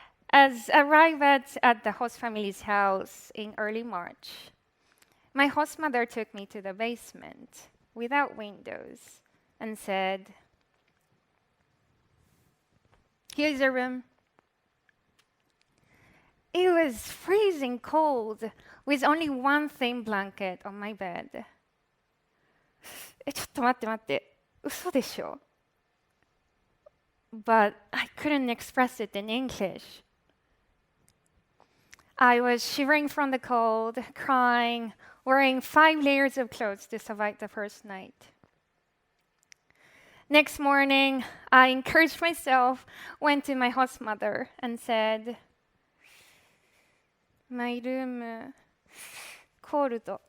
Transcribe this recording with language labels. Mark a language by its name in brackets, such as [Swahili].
[English] As I arrived at the host family's house in early March, my host mother took me to the basement without windows and said, "Here's your room." It was freezing cold with only one thin blanket on my bed. [Japanese] ちょっと待って待って、嘘でしょ? [English] But I couldn't express it in English. I was shivering from the cold, crying, wearing 5 layers of clothes to survive the first night. Next morning, I encouraged myself, went to my host mother, and said, "My room cold."